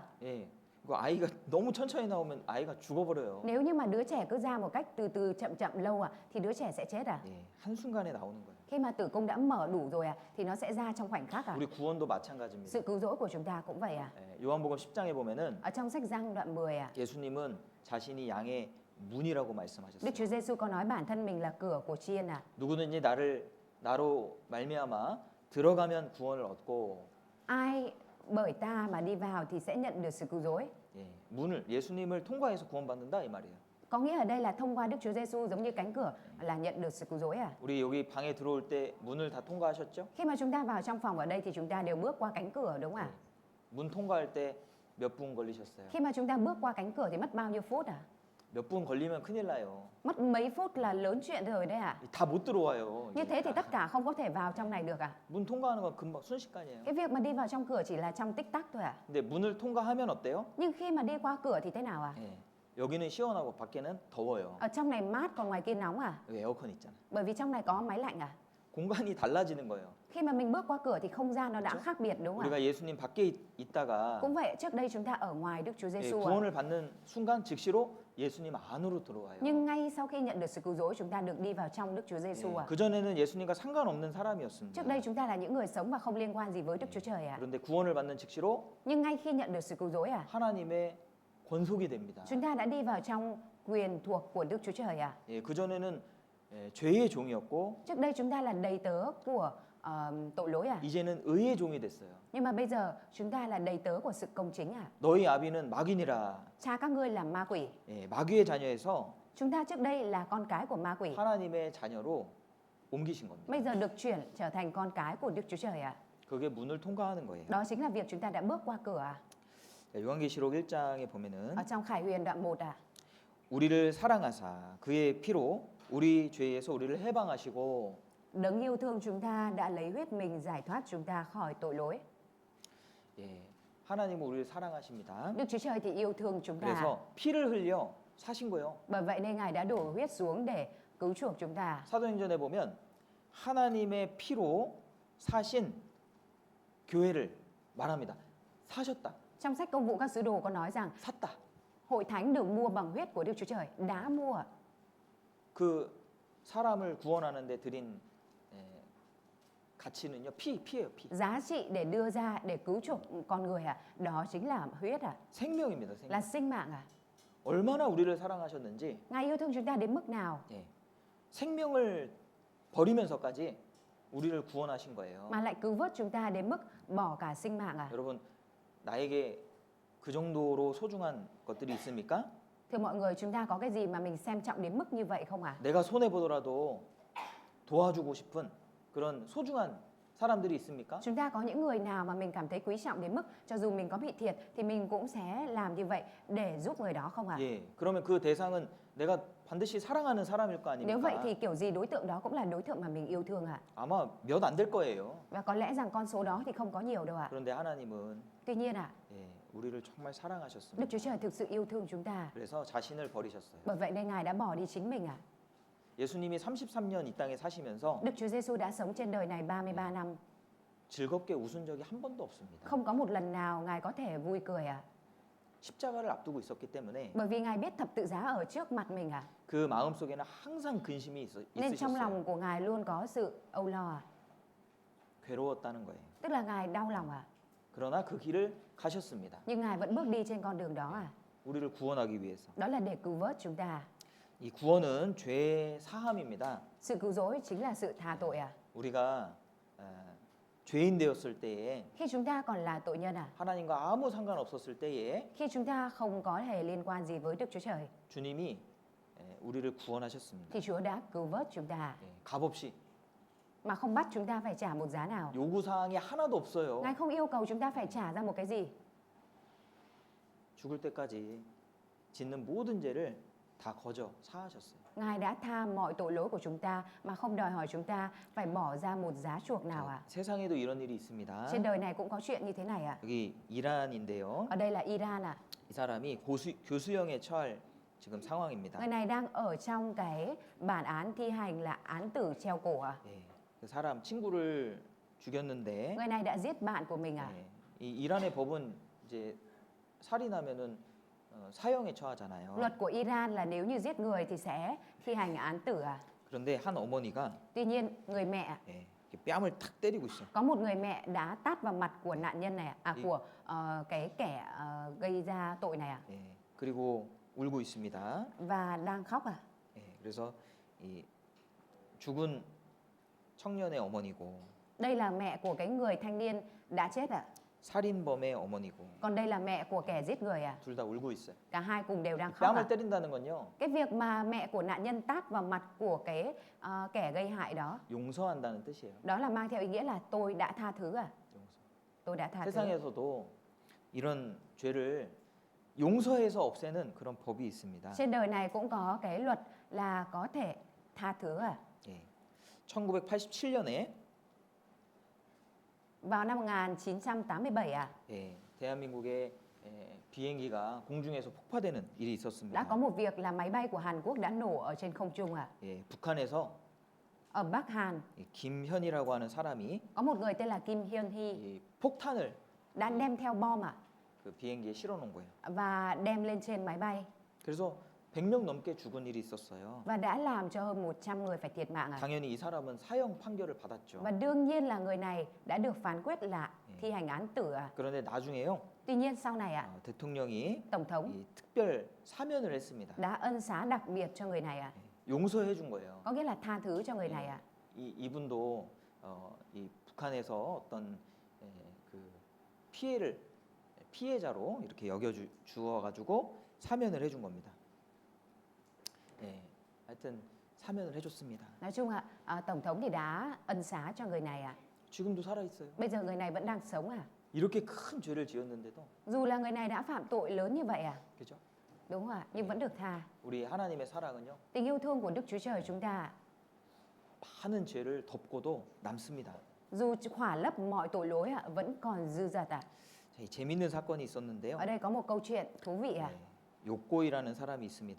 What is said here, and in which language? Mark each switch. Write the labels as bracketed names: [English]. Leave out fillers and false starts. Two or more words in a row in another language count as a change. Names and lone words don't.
[Korean] 예. 그 아이가 너무 천천히 나오면 아이가 죽어버려요. [Vietnamese] Nếu như mà đứa trẻ cứ ra một cách từ từ chậm lâu ạ, thì đứa trẻ sẽ chết à? [Korean] 예, 한순간에 나오는 거예요. [Vietnamese] Khi mà tử cung đã mở đủ rồi ạ, thì nó sẽ ra trong khoảnh khắc à? [Korean] 우리 구원도 마찬가지입니다. [Vietnamese] Sự cứu rỗi của chúng ta cũng vậy à? [Korean] 예, 요한복음 10장에 보면은 [Vietnamese] Ở trong sách Giăng đoạn 10 à, [Korean] 예수님은 자신이 양의 문이라고 [Vietnamese] Đức [Korean] 말씀하셨어요. [Vietnamese] Chúa Giêsu có nói bản thân mình là cửa của chiên à? [Korean] 누구든지 나로 말미암아 들어가면 구원을 얻고 [Vietnamese] Ai bởi ta mà đi vào thì sẽ nhận được sự cứu rỗi. [Korean] 예, 예수님을 통과해서 구원받는다 이 말이에요. [Vietnamese] Có nghĩa ở đây là thông qua Đức Chúa Giêsu giống như cánh cửa là nhận được sự cứu rỗi à? [Korean] 우리 여기 방에 들어올 때 문을 다 통과하셨죠? [Vietnamese] Khi mà chúng ta vào trong phòng ở đây thì chúng ta đều bước qua cánh cửa, đúng không ạ? [Korean] 문 통과할 때 몇 분 걸리셨어요? [Vietnamese] Khi mà chúng ta bước qua cánh cửa thì mất bao nhiêu phút à? [Korean] 몇 분 걸리면 큰일 나요. [Vietnamese] Mất mấy phút là lớn chuyện rồi đấy ạ. [Korean] 다 못 들어와요. [Vietnamese] Như thế thì tất cả không có thể vào trong này được à? [Korean] 문 통과하는 건 금방 순식간이에요. [Vietnamese] Cái việc mà đi vào trong cửa chỉ là trong tích tắc thôi à? [Korean] 근데 문을 통과하면 어때요? [Vietnamese] Nhưng khi mà đi qua cửa thì thế nào à? [Korean] 예, 여기는 시원하고 밖에는 더워요. [Vietnamese] Ở trong này mát còn ngoài kia nóng à? [Korean] 여기 에어컨 있잖아. [Vietnamese] Bởi vì trong này có máy lạnh à? [Korean] 공간이 달라지는 거예요. [Vietnamese] Khi mà mình bước qua cửa thì không gian nó đã khác biệt, đúng không ạ? [Korean] 우리가 예수님 밖에 있다가 [Vietnamese] Cũng vậy, trước đây chúng ta ở ngoài Đức Chúa [Korean] 예, [Vietnamese] Giêsu ạ. [Korean] 구원을 받는 순간 즉시로 예수님 안으로 들어와요. [Vietnamese] Nhưng ngay sau khi nhận được sự cứu rỗi, chúng ta được đi vào trong Đức Chúa Giêsu ạ. [Korean] 그 전에는 예수님과 상관없는 사람이었습니다. [Vietnamese] Trước đây chúng ta là những người sống và không liên quan gì với Đức Chúa Trời ạ. [Korean] 그런데 구원을 받는 즉시로 [Vietnamese] Nhưng ngay khi nhận được sự cứu rỗi ạ, [Korean] 하나님의 권속이 됩니다. [Vietnamese] chúng ta đã đi vào trong quyền thuộc của Đức Chúa Trời ạ. [Korean] 예, 그 전에는 죄의 종이었고 [Vietnamese] Trước đây chúng ta là đầy tớ của tội lỗi à? [Korean] 이제는 의의 종이 됐어요. [Vietnamese] Nhưng mà bây giờ chúng ta là đầy tớ của sự công chính à? [Korean] 너희 아비는 마귀니라. [Vietnamese] Cha các ngươi là ma quỷ. [Korean] 예, 마귀의 자녀에서 [Vietnamese] Chúng ta trước đây là con cái của ma quỷ. [Korean] 하나님의 자녀로 옮기신 겁니다. [Vietnamese] Bây giờ được chuyển trở thành con cái của Đức Chúa Trời à? [Korean] 그게 문을 통과하는 거예요. [Vietnamese] Đó chính là việc chúng ta đã bước qua cửa à? [Korean] 자, 요한계시록 1장에 보면은 [Vietnamese] Ở trong Khải Huyền đoạn 1 à? [Korean] 우리를 사랑하사 그의 피로 우리 죄에서 우리를 해방하시고 [Vietnamese] Đấng yêu thương chúng ta đã lấy huyết mình giải thoát chúng ta khỏi tội lỗi. [Korean] 예, 하나님은 우리를 사랑하십니다. [Vietnamese] Đức Chúa Trời thì yêu thương chúng ta. [Korean] 그래서 피를 흘려 사신 거예요. [Vietnamese] Bởi vậy nên Ngài đã đổ huyết xuống để cứu chuộc chúng ta. [Korean] 사도행전에 보면 하나님의 피로 사신 교회를 말합니다. 사셨다, [Vietnamese] Trong sách Công vụ các sứ đồ có nói rằng [Korean] 샀다. [Vietnamese] hội thánh được mua bằng huyết của Đức Chúa Trời, đã mua. [Korean] 그 사람을 구원하는데 드린 가치는요, 피예요, 피. [Vietnamese] Giá trị để đưa ra để cứu chuộc con người à? Đó chính là huyết à? [Korean] 생명입니다, [Vietnamese] Là [Korean] 생명. [Vietnamese] sinh mạng à? [Korean] 얼마나 우리를 사랑하셨는지 [Vietnamese] Ngài yêu thương chúng ta đến mức nào [Korean] 예, 생명을 버리면서까지 우리를 구원하신 거예요. [Vietnamese] mà lại cứu vớt chúng ta đến mức bỏ cả sinh mạng à? [Korean] 여러분, 나에게 그 정도로 소중한 것들이 있습니까? [Vietnamese] Thưa mọi người, chúng ta có cái gì mà mình xem trọng đến mức như vậy không à? [Korean] 내가 손해 보더라도 도와주고 싶은 그런 소중한 사람들이 있습니까? [Vietnamese] Chúng ta có những người nào mà mình cảm thấy quý trọng đến mức cho dù mình có bị thiệt thì mình cũng sẽ làm như vậy để giúp người đó không à? [Korean] 예, 그러면 그 대상은 내가 반드시 사랑하는 사람일 거 [Vietnamese] Nếu vậy [Korean] 아닙니까? [Vietnamese] thì kiểu gì đối tượng đó cũng là đối tượng mà mình yêu thương à? [Korean] 아마 몇 안 될 거예요. [Vietnamese] Và có lẽ rằng con số đó thì không có nhiều đâu ạ. [Korean] 그런데 하나님은 [Vietnamese] Tuy nhiên ạ, [Korean] 예, 우리를 정말 [Vietnamese] Đức [Korean] 사랑하셨습니다. [Vietnamese] Chúa Trời thực sự yêu thương chúng ta. [Korean] 그래서 자신을 버리셨어요. [Vietnamese] Bởi vậy nên Ngài đã bỏ đi chính mình ạ. [Korean] 예수님이 33년 이 땅에 사시면서 [Vietnamese] Đức Chúa Giêsu đã sống trên đời này 33 năm. [Korean] 즐겁게 웃은 적이 한 번도 없습니다. [Vietnamese] Không có một lần nào Ngài có thể vui cười ạ. [Korean] 십자가를 앞두고 있었기 때문에 [Vietnamese] Bởi vì Ngài biết thập tự giá ở trước mặt mình ạ. [Korean] 그 마음 속에는 항상 근심이 [Vietnamese] Nên trong [Korean] 있으셨어요. [Vietnamese] lòng của Ngài luôn có sự âu lo ạ. [Korean] 괴로웠다는 거예요. [Vietnamese] Tức là Ngài đau lòng ạ. [Korean] 그러나 그 길을 가셨습니다. [Vietnamese] Nhưng Ngài vẫn bước đi trên con đường đó ạ. [Korean] 우리를 구원하기 위해서. [Vietnamese] Đó là để cứu vớt chúng ta. [Korean] 이 구원은 죄 사함입니다. [Vietnamese] Sự cứu rỗi chính là sự tha tội ạ. [Korean] 우리가 죄인 되었을 때에 [Vietnamese] Khi chúng ta còn là tội nhân ạ. [Korean] 하나님과 아무 상관없었을 때에 [Vietnamese] Khi chúng ta không có hề liên quan gì với Đức Chúa Trời [Korean] 주님이 우리를 구원하셨습니다. [Vietnamese] thì Chúa đã cứu vớt chúng ta [Korean] 예, 값없이 [Vietnamese] mà không bắt chúng ta phải trả một giá nào. [Korean] 요구 사항이 하나도 없어요. [Vietnamese] Ngài không yêu cầu chúng ta phải trả ra một cái gì. [Korean] 죽을 때까지 짓는 모든 죄를 다 거저 사하셨어요. [Vietnamese] Ngài đã tha mọi tội lỗi của chúng ta mà không đòi hỏi chúng ta phải bỏ ra một giá chuộc nào ạ. [Korean] 세상에도 이런 일이 있습니다. [Vietnamese] Trên đời này cũng có chuyện như thế này ạ. [Korean] 여기 이란인데요. [Vietnamese] Ở đây là Iran ạ. [Korean] 이 사람이 교수형에 처할 지금 상황입니다. [Vietnamese] Người này đang ở trong cái bản án thi hành là án tử treo cổ ạ. [Korean] 예, 그 사람 친구를 죽였는데 [Vietnamese] Người này đã giết bạn của mình ạ. [Korean] 예, 이 이란의 법은 이제 살인하면은 사형에 처하잖아요. [Vietnamese] Luật của Iran là nếu như giết người thì sẽ thi hành án tử ạ. [Korean] 그런데 한 어머니가 [Vietnamese] Tuy nhiên người mẹ [Korean] 예, 이렇게 뺨을 탁 때리고 있어요. [Vietnamese] có một người mẹ đã tát vào mặt của nạn nhân này của cái kẻ gây ra tội này ạ. [Korean] 예, 그리고 울고 있습니다. [Vietnamese] Và đang khóc à. [Korean] 예, 그래서 이 죽은 청년의 어머니고 [Vietnamese] Đây là mẹ của cái người thanh niên đã chết ạ. [Korean] 살인범의 어머니고 [Vietnamese] Còn đây là mẹ của kẻ giết người à. [Korean] 둘 다 울고 있어요. [Vietnamese] Cả hai cùng đều đang khóc [Korean] 뺨을 [Vietnamese] à. [Korean] 때린다는 건요. [Vietnamese] Cái việc mà mẹ của nạn nhân tát vào mặt của cái kẻ gây hại đó, [Korean] 용서한다는 뜻이에요. [Vietnamese] đó là mang theo ý nghĩa là tôi đã tha thứ à. [Korean] 용서. [Vietnamese] Tôi đã tha thứ. [Korean] 세상에서도 이런 죄를 용서해서 없애는 그런 법이 있습니다. [Vietnamese] Trên đời này cũng có cái luật là có thể tha thứ à. [Korean] 예. 1987년에 [Vietnamese] Vào năm 1987 à, [Korean] 예, 대한민국의 비행기가 공중에서 폭파되는 일이 [Vietnamese] đã [Korean] 있었습니다. [Vietnamese] có một việc là máy bay của Hàn Quốc đã nổ ở trên không trung à. [Korean] 예, 북한에서 [Vietnamese] Ở Bắc Hàn [Korean] 김현이라고 하는 사람이 [Vietnamese] có một người tên là Kim Hyun Hee [Korean] 이 폭탄을 [Vietnamese] đã đem theo bom à [Korean] 그 비행기에 실어놓은 거예요. [Vietnamese] và đem lên trên máy bay [Korean] 그래서 100명 넘게 죽은 일이 있었어요. [Vietnamese] và đã làm cho hơn 100 người phải thiệt mạng à. [Korean] 당연히 이 사람은 사형 판결을 받았죠. [Vietnamese] Và đương nhiên là người này đã được phán quyết là thi hành án tử à. [Korean] 그런데 나중에요, [Vietnamese] Tuy nhiên sau này ạ, [Korean] 대통령이 [Vietnamese] Tổng thống [Korean] 이 특별 사면을 했습니다. [Vietnamese] đã ân xá đặc biệt cho người này ạ. [Korean] 용서해 준 거예요. [Vietnamese] Có nghĩa là tha thứ cho người này ạ. [Korean] 이분도 이 북한에서 어떤 그 피해자로 이렇게 주어가지고 사면을 해준 겁니다. 예, 하여튼 사면을 해줬습니다. [Vietnamese] Nói chung Tổng thống thì đã ân xá cho người này ạ. [Korean] 지금도 살아 있어요. [Vietnamese] Bây giờ người này vẫn đang sống à? [Korean] 이렇게 큰 죄를 지었는데도, [Vietnamese] Dù là người này đã phạm tội lớn như vậy à? [Korean] 그죠? [Vietnamese] Đúng không ạ? Nhưng vẫn được tha. [Korean] 우리 하나님의 사랑은요, [Vietnamese] Tình yêu thương của Đức Chúa Trời chúng ta [Korean] 많은 죄를 덮고도 남습니다. [Vietnamese] dù khỏa lấp mọi tội lỗi vẫn còn dư dật à? [Korean] 자, 이 재밌는 사건이 있었는데요. [Vietnamese] Ở đây có một câu chuyện thú vị à? [Korean] 네, 요꼬이라는 사람이 있습니다.